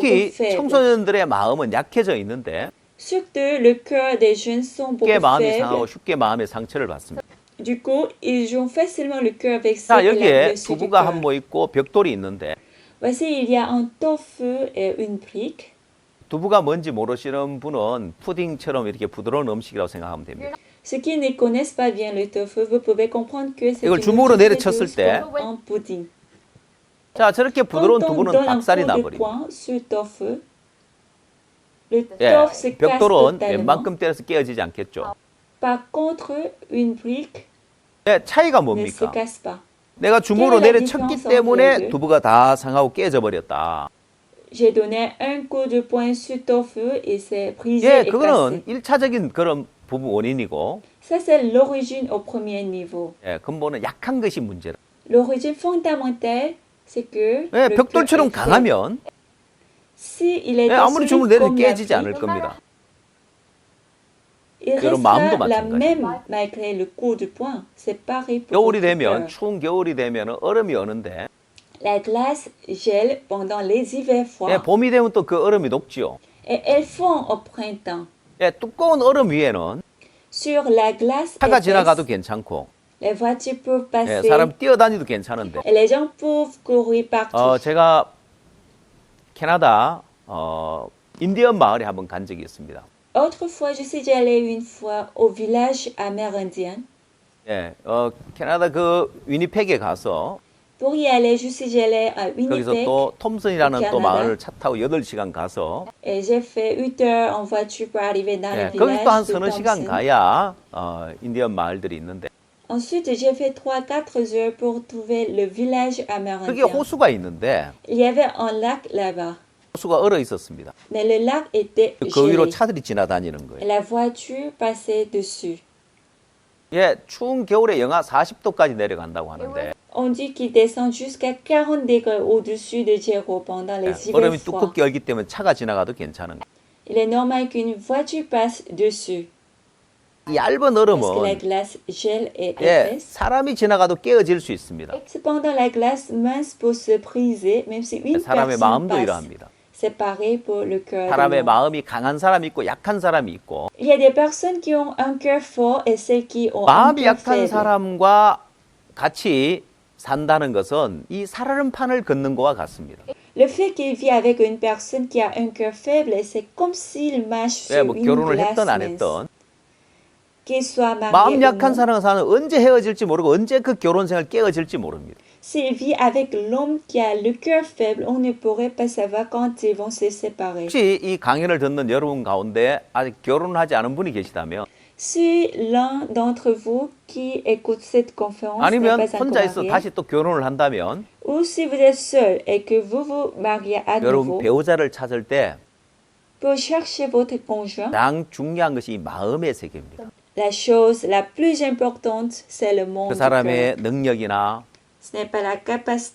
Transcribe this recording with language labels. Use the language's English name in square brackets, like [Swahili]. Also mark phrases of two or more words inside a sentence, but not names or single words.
[Korean] 특히 [French] faibles. [Korean] 청소년들의 마음은 약해져 있는데 [French] Surtout, le cœur des jeunes sont beaucoup [Korean] 쉽게 마음이 상하고 [French] faibles. [Korean] 쉽게 마음의 상처를 받습니다. [French] Du coup, ils ont facilement le cœur vexé [Korean] 자, [French] par la [Korean] 여기에 [French] blessure du [Korean] 두부가 [French] cœur. [Korean] 한 모 있고 벽돌이 있는데 [French] Voici, il y a un tofu et une brique. [Korean] 두부가 뭔지 모르시는 분은 푸딩처럼 이렇게 부드러운 음식이라고 생각하면 됩니다. [French] Ceux qui ne connaissent pas bien le tofu, vous pouvez comprendre que c'est [Korean] 이걸 [French] une [Korean] 주먹으로 [French] nourriture [Korean] 내려쳤을 [French] douce [Korean] 때 [French] comme un pudding. [Korean] 자, 저렇게 부드러운 [French] Quand on [Korean] 두부는 [French] donne un [Korean] 박살이 [French] coup de [Korean] 나버립니다. [French] poing sur le tofu, le [Korean] 예, [French] tofu se casse [Korean] 벽돌은 [French] totalement. [Korean] 웬만큼 때려서 깨어지지 않겠죠. [French] Par contre, une brique [Korean] 예, 차이가 [French] ne se [Korean] 뭡니까? [French] casse pas. [Korean] 내가 주먹으로 [French] Quelle est la [Korean] 내려쳤기 [French] différence [Korean] 때문에 [French] entre les deux? [Korean] 두부가 다 상하고 깨져 버렸다. [French] J'ai donné un coup de poing sur le tofu et c'est brisé [Korean] 예, [French] et [Korean] 그거는 [French] cassé. [Korean] 1차적인 그런 부분 원인이고 [French] Ça, c'est l'origine au premier niveau. [Korean] 예, 근본은 약한 것이 문제다. [French] L'origine fondamentale, c'est que [Korean] 예, [French] le [Korean] 벽돌처럼 [French] cœur est faible. [Korean] 강하면 [French] Si il est [Korean] 예, 아무리 [French] solide [Korean] 주먹을 내려도 [French] comme la [Korean] 깨지지 않을 [French] brique, [Korean] 겁니다. [French] il [Korean] 여러분, 마음도 [French] restera la [Korean] 마찬가지입니다. [French] même malgré le coup de poing. C'est pareil pour [Korean] 겨울이 [French] votre [Korean] 되면 [French] cœur. [Korean] 추운 겨울이 되면 얼음이 오는데 [French] La glace gèle pendant les hivers froids [Korean] 예, 봄이 되면 또 그 얼음이 녹지요. [French] et elle fond au printemps. [Korean] 예, 두꺼운 얼음 위에는 [French] Sur la glace [Korean] 차가 [French] épaisse, [Korean] 지나가도 괜찮고 [French] les voitures peuvent [Korean] 예, [French] passer [Korean] 사람 뛰어다니도 괜찮은데 [French] et les gens peuvent courir partout. [Korean] 제가 캐나다 인디언 마을에 한번 간 적이 있습니다. [French] Autrefois, je suis déjà allée une fois au village amérindien. [Korean] 예, 캐나다 그 위니펙에 가서 [French] Pour y aller, je suis déjà allée à [Korean] 거기서 [French] Winnipeg [Korean] 또 톰슨이라는 또 [French] 캐나다. [Korean] 마을을 차 타고 8시간 가서 [French] et j'ai fait 8 heures en voiture pour arriver dans [Korean] 예, [French] le [Korean] 거기 또 한 [French] village de [Korean] 서너 시간 [French] Thompson. [Korean] 가야 인디언 마을들이 있는데 [French] Ensuite, j'ai fait 3-4 heures pour trouver le village [Korean] 그게 [French] amérindien. [Korean] 호수가 있는데 [French] Il y avait un lac là-bas, [Korean] 호수가 얼어 있었습니다. [French] mais le lac était [Korean] 그 위로 [French] gelé [Korean] 차들이 지나다니는 [French] et [Korean] 거예요. [French] la voiture passait dessus. [Korean] 예, 추운 겨울에 영하 40도까지 내려간다고 하는데 [French] On dit qu'il descend jusqu'à 40 degrés au-dessus de zéro pendant les [Korean] 예, [French] hivers [Korean] 얼음이 [French] froids. [Korean] 두껍게 얼기 때문에 차가 지나가도 괜찮은 거예요. [French] Il est normal qu'une voiture passe dessus [Korean] 이 얇은 [French] parce que la [Korean] 얼음은 [French] glace gèle et [Korean] 예, [French] épaisse. [Korean] 사람이 지나가도 깨어질 수 있습니다. [French] Cependant, la glace mince peut se briser même si une [Korean] 사람의 [French] personne [Korean] 마음도 [French] passe. [Korean] 이러합니다. [French] C'est pareil pour le cœur de [Korean] 사람의 [French] l'homme. [Korean] 마음이 강한 사람이 있고 약한 사람이 있고 [French] Il y a des personnes qui ont un cœur fort et celles qui ont un [Korean] 마음이 [French] cœur [Korean] 약한 [French] faible. [Korean] 사람과 같이 산다는 것은 이 살얼음판을 걷는 것과 같습니다. [French] Le fait qu'il vit avec une personne qui a un cœur faible, c'est comme s'il marche [Korean] 예, [French] sur [Korean] 뭐 [French] une [Korean] 결혼을 [French] glace [Korean] 했던 안 [French] mince. [Korean] 했던 [French] Qu'il soit marié [Korean] 마음 [French] ou [Korean] 약한 [French] non. [Korean] 사람과 사는 언제 헤어질지 모르고 언제 그 결혼 생활 깨어질지 모릅니다. [French] S'il vit avec l'homme qui a le cœur faible, on ne pourrait pas savoir quand ils vont se séparer. [Korean] 혹시 이 강연을 듣는 여러분 가운데 아직 결혼하지 않은 분이 계시다면 [French] Si l'un d'entre vous qui écoute cette conférence n'est [Korean] 아니면 [French] pas encore [Korean] 혼자 있어 [French] marié, [Korean] 다시 또 결혼을 한다면 [French] ou si vous êtes seul et que vous vous mariez à [Korean] 여러분 [French] nouveau, [Korean] 배우자를 찾을 때 [French] pour chercher votre conjoint, [Korean] 가장 중요한 것이 이 마음의 세계입니다. [French] la chose la plus importante, c'est le monde [Korean] 그 [French] du [Korean] 사람의 [French] cœur. [Korean] 능력이나 [French] Ce n'est pas la capacité